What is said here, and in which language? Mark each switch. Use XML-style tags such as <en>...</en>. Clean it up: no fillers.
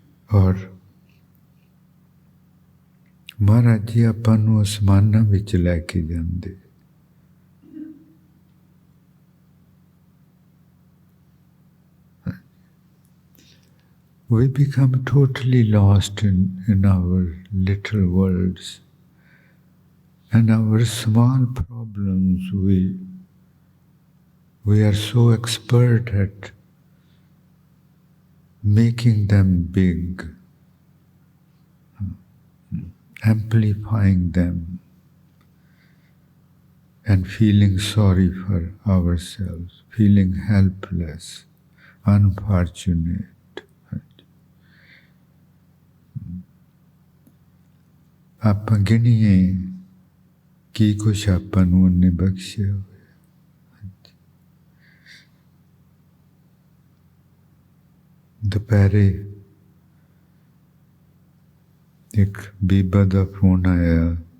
<pa>ਔਰ ਮਹਾਰਾਜ ਜੀ ਆਪਾਂ ਨੂੰ ਅਸਮਾਨਾਂ ਵਿੱਚ ਲੈ ਕੇ ਜਾਂਦੇ</pa> <en>We become totally lost in our little worlds and our small problems. We are so expert at making them big, amplifying them, and feeling sorry for ourselves, feeling helpless, unfortunate.</en> <pa>ਆਪਾਂ ਗਿਣੀਏ ਕੀ ਕੁਛ ਆਪਾਂ ਨੂੰ ਉਹਨੇ ਬਖਸ਼ਿਆ ਹੋਇਆ ਦੁਪਹਿਰੇ ਇੱਕ ਬੀਬਾ ਦਾ ਫੋਨ ਆਇਆ</pa>